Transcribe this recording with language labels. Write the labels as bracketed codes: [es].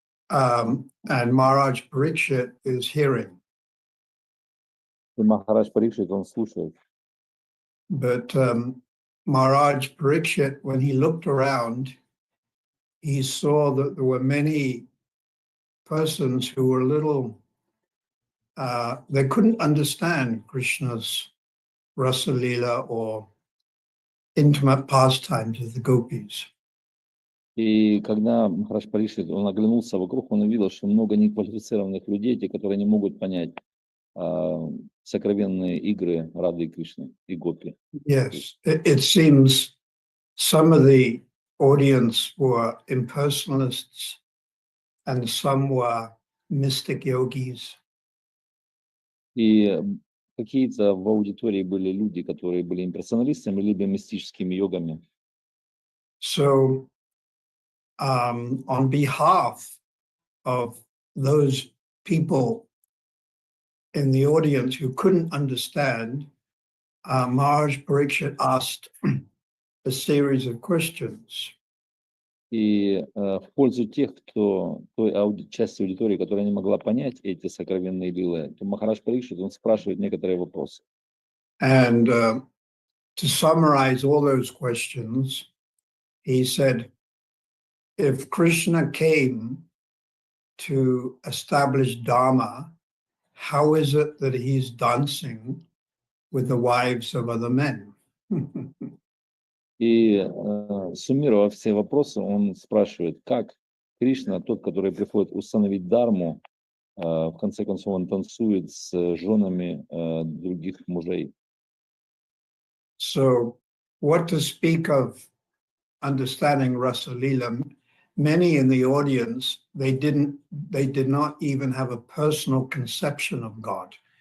[en] and Maharaj Parikshit is hearing. [ru] И Махарадж Парикшит, он слушает. [en] But Maharaj Parikshit, when he looked around, he saw that there were many persons who were a little, they couldn't understand Krishna's Rasa Leela or intimate pastimes of the gopis. [ru] И когда Махарадж Парикшит, он оглянулся вокруг, он увидел, что много неквалифицированных людей, те, которые не могут понять сокровенные игры Рады и Кришны и Гопи. [en] Yes, it seems some of the audience were impersonalists and some were mystic yogis. [ru] И какие-то в аудитории были люди, которые были имперсоналистами, либо мистическими йогами. [en] So, on behalf of those people in the audience who couldn't understand, Maharaj Parikshit asked a series of questions. [ru] И в пользу тех, кто той части аудитории, которая не могла понять эти сокровенные лилы, то Махарадж Парикшит, он спрашивает некоторые вопросы. [en] And to summarize all those questions, he said, if Krishna came to establish Dharma, how is it that he's dancing with the wives of other men? [ru] И суммируя все вопросы, он спрашивает, как Кришна, тот, который приходит установить Дharму, в конце концов он танцует с женами других мужей. [en] So, what to speak of understanding Rasa Leela? Many in the audience, they did not even have a personal conception of God.